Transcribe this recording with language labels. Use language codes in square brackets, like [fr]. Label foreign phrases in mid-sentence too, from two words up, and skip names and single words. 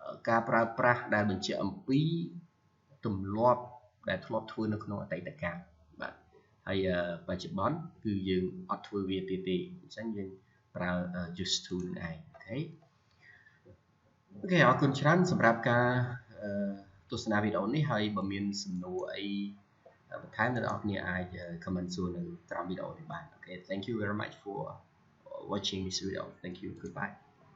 [km] ការប្រើប្រាស់ដែលបញ្ជាក់អំពីទម្លាប់ដែលធ្លាប់ធ្វើនៅក្នុងអតីតកាលបាទហើយបច្ចុប្បន្នគឺយើងអត់ធ្វើវាទៀតទេអញ្ចឹងយើងប្រើ [en] used to [km] នឹងឯងអូខេអរគុណច្រើនសម្រាប់ការទស្សនាវីដេអូនេះហើយបើមានសំណួរអីបន្ថែមអ្នកនរគ្នាអាច comment សួរនៅក្រោមវីដេអូនេះបានអូខេ [en] thank you very much for watching this video thank you goodbye